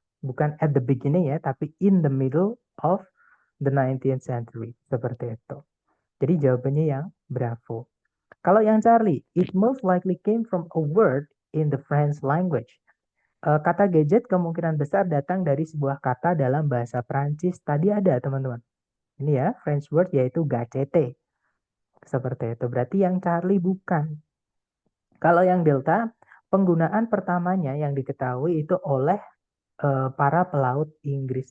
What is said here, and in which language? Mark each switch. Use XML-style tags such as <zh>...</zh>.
<id>Bukan</id> <en>at the beginning</en> <id>ya, tapi</id> <en>in the middle of the 19th century.</en> <id>Seperti itu. Jadi jawabannya yang bravo. Kalau yang</id> <en>Charlie, it most likely came from a word in the French language.</en> <id>Kata gadget kemungkinan besar datang dari sebuah kata dalam bahasa Prancis. Tadi ada, teman-teman. Ini ya,</id> <en>French word</en> <id>yaitu gacete. Seperti itu. Berarti yang Charlie bukan. Kalau yang Delta, penggunaan pertamanya yang diketahui itu oleh para pelaut Inggris.</id>